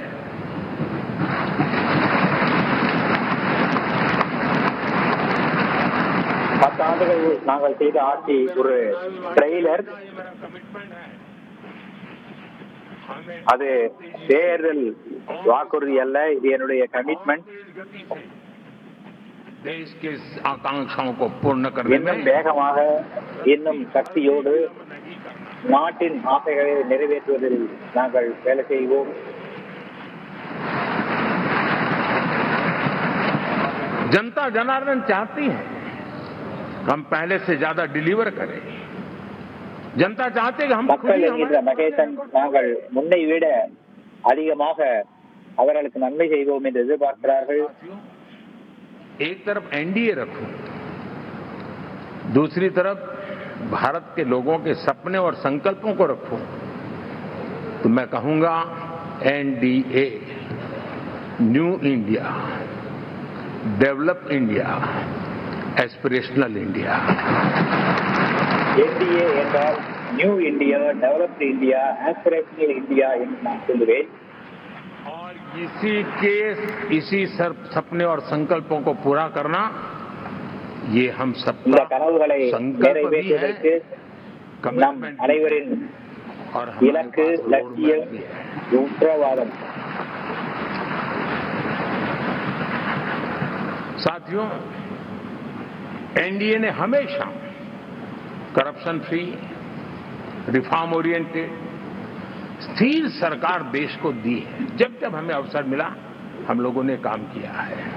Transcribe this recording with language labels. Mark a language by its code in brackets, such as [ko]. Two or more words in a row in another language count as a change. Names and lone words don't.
[ta] பத்தாண்டுகள் நாங்கள் செய்த ஆட்சி ஒரு ட்ரெய்லர். அது தேர்தல் வாக்குறுதி அல்ல, இது என்னுடைய கமிட்மெண்ட். [hi] देश के आकांक्षाओं को पूर्ण करने [ta] இன்னும் வேகமாக இன்னும் சக்தியோடு நாட்டின் ஆசைகளை நிறைவேற்றுவதில் நாங்கள் வேலை செய்வோம். [hi] जनता जनार्दन चाहती है हम पहले से ज्यादा डिलीवर करें. जनता चाहते कि हम [ta] மக்கள் என்கின்ற மகேசன் நாங்கள் முன்னை விட அதிகமாக அவர்களுக்கு நன்மை செய்வோம் என்று எதிர்பார்க்கிறார்கள். [hi] एक तरफ एनडीए रखूं, दूसरी तरफ भारत के लोगों के सपने और संकल्पों को रखूं, तो मैं कहूंगा एनडीए, [en] New India, Develop India, Aspirational India. [ta] एनडीए என்றால் [en] New India, Developed India, Aspirational India [ta] என்று நான் சொல்லுவேன். [hi] और इसी सपने और संकल्पों को पूरा करना ये हम सबका [ta] கனவுகளை நிறைவேற்றுவதற்கு நம் அனைவரின் இலக்கு, லட்சியம், உத்தரவாதம். [hi] साथियों, एनडीए ने हमेशा [en] corruption free, reform oriented, [hi] स्थिर सरकार देश को दी है. जब जब हमें अवसर मिला हम लोगों ने काम किया है.